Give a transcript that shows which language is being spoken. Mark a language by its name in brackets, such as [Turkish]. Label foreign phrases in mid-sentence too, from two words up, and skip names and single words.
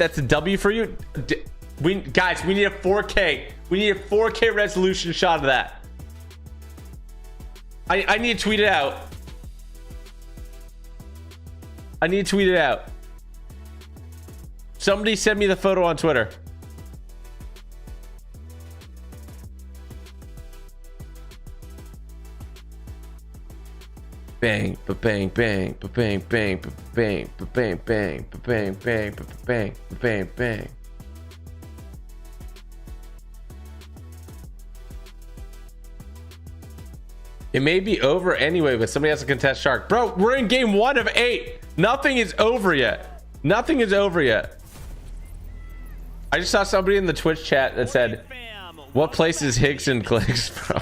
[English] That's a W for you. Guys, we need a 4K. We need a 4K resolution shot of that. I need to tweet it out. I need to tweet it out. Somebody send me the photo on Twitter. Bang, ba-bang, bang, ba-bang, bang, ba-bang, ba-bang, bang, ba-bang, bang, ba-bang, ba-bang, bang. It may be over anyway, but somebody has to contest Shark. Bro, we're in game 1 of 8. Nothing is over yet. Nothing is over yet. I just saw somebody in the Twitch chat that said, what place is Higgs and Clicks, bro?